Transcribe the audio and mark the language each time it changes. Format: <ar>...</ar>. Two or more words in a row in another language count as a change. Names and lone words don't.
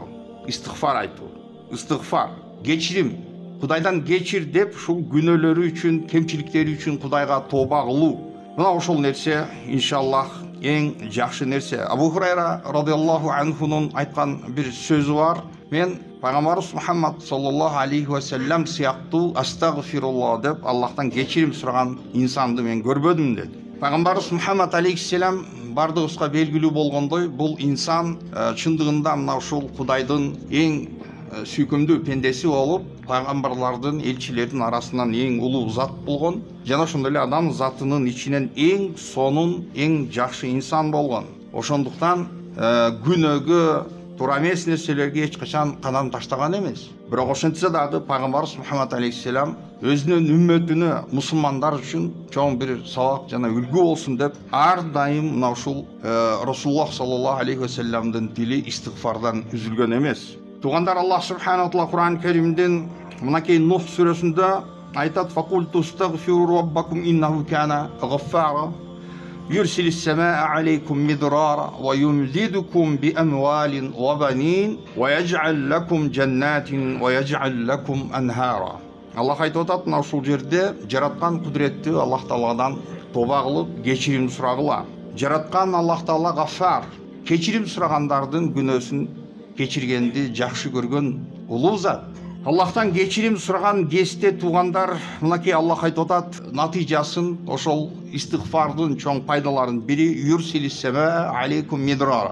<ky>Истигфар айтуу. Истигфар, кечирим. Кудайдан кечир деп ушул күнөөлөрү үчүн, кемчиликтери үчүн Кудайга тооба кылуу. Мына ошол нерсе иншаллах эң жакшы нерсе. Абу Хурайра</ky> <ar>رضي الله عنه</ar> <ky>айткан бир сөзү бар. Мен Пайгамбарыбыз Мухаммад</ky> <ar>صلى الله عليه وسلم</ar> <ky>сыяктуу астагфируллах деп Аллахтан кечирим сураган инсанды мен көрбөдүм деди. Пайгамбарыбыз Мухаммад алейхиссалам бардыгыбызга белгилүү болгондой, бул инсан чындыгында мына ушул Кудайдын эң сүйкүмдүү пендеси болуп, пайгамбарлардын, элчилердин арасынан эң улуу зат болгон, жана ошондой эле адам затынын ичинен эң сонун, эң жакшы инсан болгон. Ошондуктан күнөөгө, туура эмес нерселерге эч качан кадам таштаган эмес. Бирок ошентсе дагы пайгамбарыбыз Мухаммад алейхиссалам өзүнүн үммөтүнө, мусулмандар үчүн чоң бир сабак жана үлгү болсун деп ар дайым мына ушул Расулуллах</ky> <ar>صلى الله عليه وسلم</ar> <ky>тили истигфардан үзүлгөн эмес. Тугандар, Аллах</ky> <ar>سبحانه وتعالى</ar> <ky>Кур'ан Керимдин мынакей Нух сүрөсүндө айтат:</ky> <ar>"فقلت استغفروا ربكم إنه كان غفارا". يرسل السماء عليكم مدرارا ويمددكم بأموال وبنين ويجعل لكم جنات ويجعل لكم أنهارا.</ar> <ky>Allah айтып атат, мына ушул жерде жараткан кудретти Аллах Тааладан тоба кылып кечирим сурагыла. Жараткан Аллах Таала гаффар, кечирим сурагандардын күнөөсүн кечиргенди жакшы көргөн улуу зат. Аллахтан кечирим сураган кезде туугандар, мынакей Аллах айтып атат, натыйжасын ошол истигфардын чоң пайдаларын бири</ky> <ar>يرسل السماء عليكم مدرارا.</ar>